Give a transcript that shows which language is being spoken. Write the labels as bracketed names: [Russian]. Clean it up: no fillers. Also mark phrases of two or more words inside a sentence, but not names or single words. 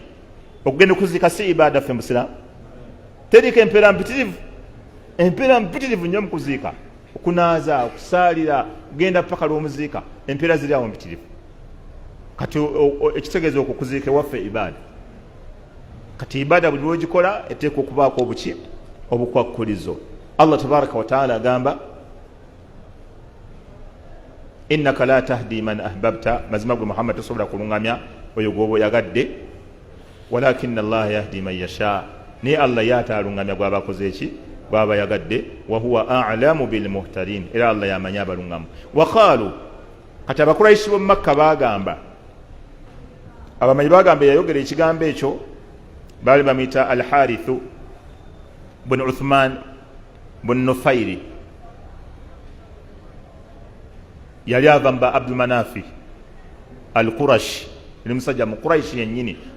[Ganda] Okugenda okuziika si ibaada ffe musiraamu. Teriko empeera mpitirivu, empeera mpitirivu nnyo mu kuziika, okunaaza, okusaalira, kugenda paka lw'omuziika, empeera ziri awo mpitirivu. Kati ekitegeeza okukuziika waffe ibaada. Kati ibaada buli lwogikola eteekwa okubaako obuki obukwakkulizo. [Arabic] الله تبارك وتعالى agamba إنك لا تهدي من أحببت, [Ganda] mazima gwe Muhammad tosobola kulungamya oyo gwoba oyagadde, [Arabic] ولكن الله يهدي من يشاء, [Ganda] naye Allah yataalungamya gwaba akoze eki, gwaba yagadde. [Arabic] وهو أعلم بالمهتدين, [Ganda] era Allah yamanya abalungamu. Waqaalu, kati abakuraishi b'omu Makka bagamba, abamanyi bagamba yayogera ekigambo ekyo baali bamuyita Al-Harithu bun Uthman bun Nufairi, yali ava mba Abdul Manafi Al-Qurashi, yali musajja mu Quraishi yennyini.